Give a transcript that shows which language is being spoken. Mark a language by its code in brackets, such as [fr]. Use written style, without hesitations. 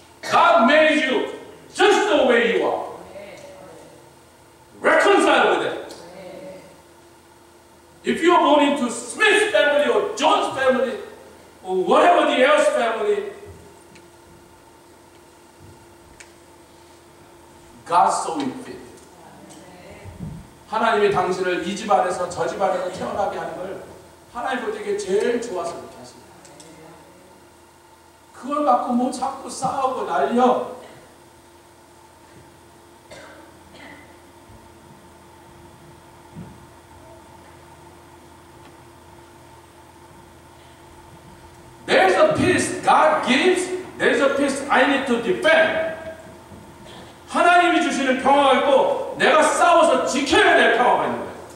[en] God made you just the way you are. Reconcile with it. If you are born into Smith's family or John's family or whatever the else family, God saw it fit. [ko] 하나님이 당신을 이 집안에서 저 집안에서 태어나게 하는 걸 하나님 볼 때 제일 좋아서 그렇게 하십니다. 그걸 갖고 뭐 자꾸 싸우고 난리여. [en] There's a peace God gives. There's a peace I need to defend. [ko] 하나님이 주시는 평화가 있고 내가 싸워서 지켜야 될 평화가 있는 거예요.